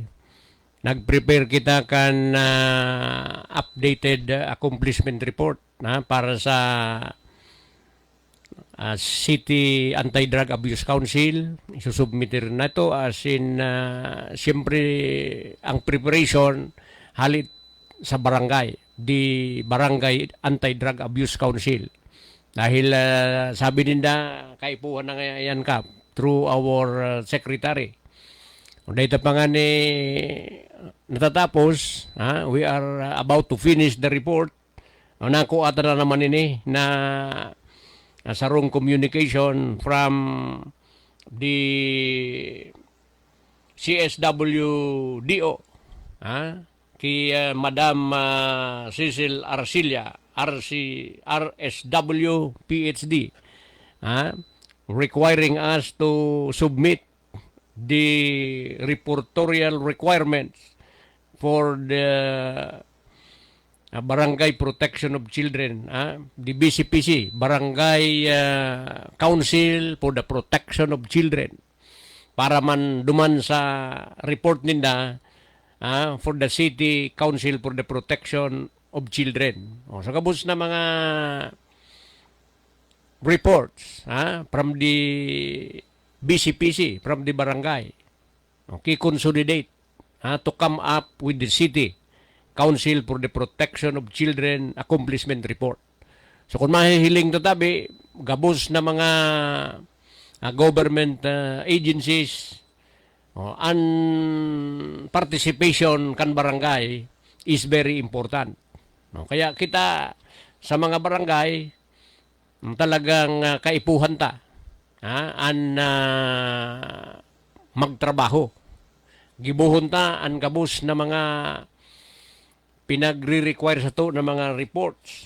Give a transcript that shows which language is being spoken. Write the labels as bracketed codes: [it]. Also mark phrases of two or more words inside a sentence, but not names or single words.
[bik] Nag-prepare kita kan [en] updated accomplishment report [bik] para sa City Anti-Drug Abuse Council. Isusubmitir na ito as in siyempre ang preparation halit sa barangay, di Barangay Anti-Drug Abuse Council. Dahil sabi nila, kaipuhan na yan ka [en] through our secretary. [bik] Dahil pa nga ni natatapos, [en] we are about to finish the report. [bik] Nakuha na naman ini na sarong [en] communication from the CSWDO. [bik] Kay Madam Cecil Arcilla, RSW, [en] PhD, requiring us to submit the reportorial requirements for the Barangay Protection of Children, the BCPC, Barangay Council for the Protection of Children, [bik] para man duman sa report ninda [en] for the City Council for the Protection of Children. [bik] So kabus na mga [en] reports from the BCPC, from the barangay. Okay, consolidate to come up with the City Council for the Protection of Children Accomplishment Report. [bik] So kung mahihiling to tabi, gabos na mga [en] government agencies, [bik] and participation kan barangay [en] is very important. [bik] Kaya kita sa mga barangay talagang kaipuhan ta magtrabaho. Gibuhon ta ang gabos na mga pinagre-require sa to na mga reports.